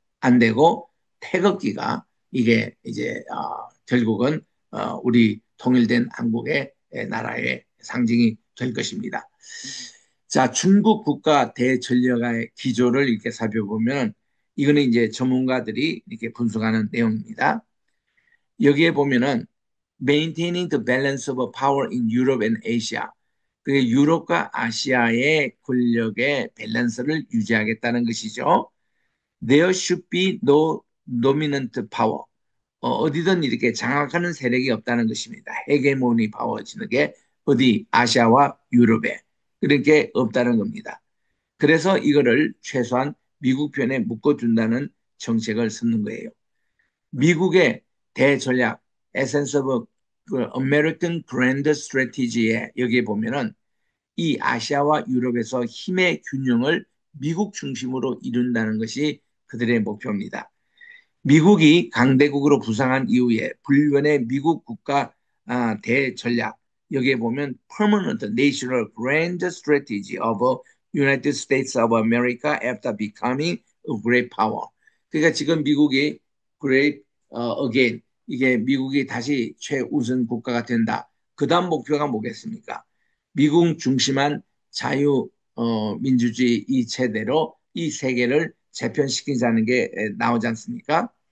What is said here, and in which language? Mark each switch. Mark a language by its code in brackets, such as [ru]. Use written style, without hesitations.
[ko] 안 되고 태극기가 이게 이제 결국은 우리 통일된 한국의 나라의 상징이 될 것입니다. 자, 중국 국가 대전략의 기조를 이렇게 살펴보면 이거는 이제 전문가들이 이렇게 분석하는 내용입니다. 여기에 보면은 [en] maintaining the balance of power in Europe and Asia. [ko] 그 유럽과 아시아의 권력의 밸런스를 유지하겠다는 것이죠. [en] There should be no dominant power. [ko] 어디든 이렇게 장악하는 세력이 없다는 것입니다. 헤게모니 파워지는 게 어디 아시아와 유럽에 그렇게 없다는 겁니다. 그래서 이거를 최소한 미국 편에 묶어준다는 정책을 쓰는 거예요. 미국의 대전략, [en] Essence of American Grand Strategy [ko] 에 여기에 보면은 이 아시아와 유럽에서 힘의 균형을 미국 중심으로 이룬다는 것이 그들의 목표입니다. 미국이 강대국으로 부상한 이후에 불변의 미국 국가 대전략 여기에 보면 [en] Permanent National Grand Strategy of United States of America after becoming a great power. [ko] 그러니까 지금 미국이 [en] great again [ko] 이게 미국이 다시 최우선 국가가 된다. 그 다음 목표가 뭐겠습니까? 미국 중심한 자유 민주주의 이 체대로 이 세계를 재편시키자는 게 나오지 않습니까?